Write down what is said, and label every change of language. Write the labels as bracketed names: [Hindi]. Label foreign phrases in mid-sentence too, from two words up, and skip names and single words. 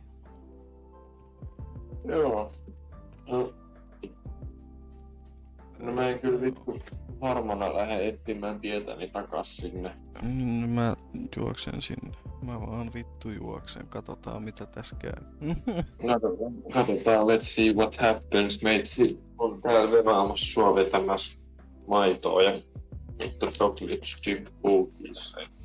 [Finnish] Joo. No mä en kyllä vittu varmana lähde etsimään tietäni takas sinne. Mä juoksen sinne. Mä vaan vittu juoksen. Katsotaan mitä tässä käy. Katsotaan, [English] let's see what happens. [Finnish] Meitsi on täällä venaamassa sua vetämässä maitoa ja vittu [English] chocolate chip cookies.